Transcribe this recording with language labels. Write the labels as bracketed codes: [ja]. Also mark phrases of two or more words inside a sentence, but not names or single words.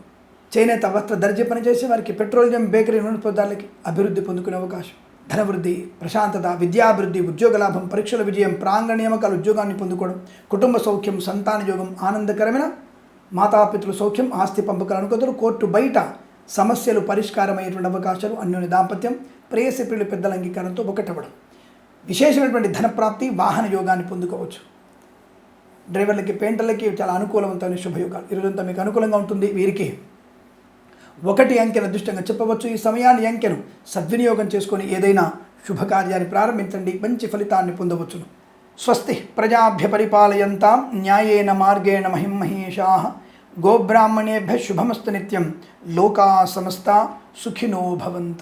[te] చేనేత, వస్త్ర, దర్జీ పనిచేసే వారికి, పెట్రోలియం, బేకరీ, నూనె పదార్థాలకి అభివృద్ధి పొందుకునే అవకాశం, ధనవృద్ధి, ప్రశాంతత, విద్యాభివృద్ధి, ఉద్యోగ లాభం, పరీక్షల విజయం, ప్రాంగణ నియామకాలు, ఉద్యోగాన్ని పొందుకోవడం, కుటుంబ సౌఖ్యం, సంతాన యోగం, ఆనందకరమైన మాతాపితృల సౌఖ్యం, ఆస్తి పంపకాలు అనుకూలతలు, కోర్టు బయట సమస్యలు పరిష్కారమయ్యేటువంటి అవకాశాలు, అన్యోన్య దాంపత్యం, ప్రేయసి ప్రియుల పెద్దల అంగీకారంతో ఒకటవ్వడం, విశేషమైనటువంటి ధనప్రాప్తి, వాహన యోగాన్ని పొందుకోవచ్చు. డ్రైవర్లకి, పెయింటర్లకి చాలా అనుకూలవంతమైన శుభయోగాలు. ఈరోజంతా మీకు అనుకూలంగా ఉంటుంది. వీరికి 1 అంకెను అదృష్టంగా చెప్పవచ్చు. ఈ సమయాన్ని, అంకెను సద్వినియోగం చేసుకొని ఏదైనా శుభకార్యాన్ని ప్రారంభించండి, మంచి ఫలితాన్ని పొందవచ్చును. [sa] స్వస్తి ప్రజాభ్య పరిపాలయంతాం న్యాయేన మార్గేణ మహిమహేషాః గోబ్రాహ్మణేభ్యः శుభమస్తు నిత్యం. లోకా సమస్తా సుఖినో భవంతు.